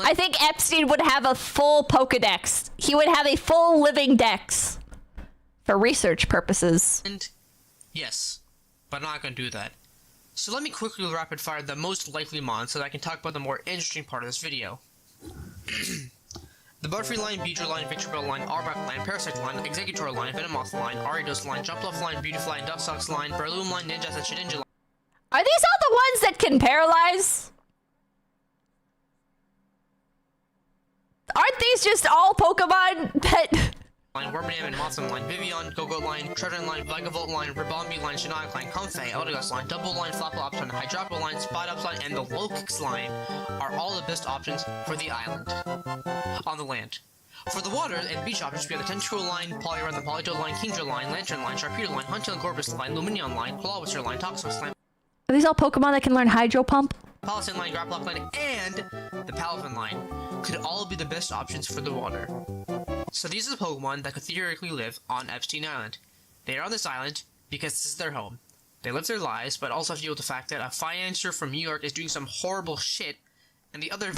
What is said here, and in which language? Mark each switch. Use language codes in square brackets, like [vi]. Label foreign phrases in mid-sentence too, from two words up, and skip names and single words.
[en] I think Epstein would have a full Pokedex. He would have a full living dex for research purposes. And yes, but I'm not going to do that. So let me quickly rapid fire the most likely mons so that I can talk about the more interesting part of this video. The Butterfree line, Beedrill line, Victreebel line, Arbok line, Parasect line, Exeggutor line, Venomoth line, Ariados line, Jumpluff line, Beautifly, Dustox line, Breloom line, Ninjas, and Shedinja line. Are these all the ones that can paralyze? Aren't these just all Pokemon that... Line, Warbinam and Mothim line, Vivian, Gogoat line, Trojan line, Vagavolt line, Ribombee line, Shiina line, Comfey, Eldegoss line, Double line, Flaplops line, Hydroppo line, Spidops line, and the Lokix line are all the best options for the island. On the land. For the water and beach options, we have the Tentacruel line, Poliwrath and Politoed line, Kingdra line, Lantern line, Sharpedo line, Huntail and Gorbis line, Lumineon line, Clawwhisper line, Toxapex line. Are these all Pokemon that can learn Hydro Pump? Palisade line, Grapplock line, and the Palafin line could all be the best options for the water. So these are the Pokemon that could theoretically live on Epstein Island. They are on this island because this is their home. They live their lives, but also have to deal with the fact that a financier from New York is doing some horrible shit, and the other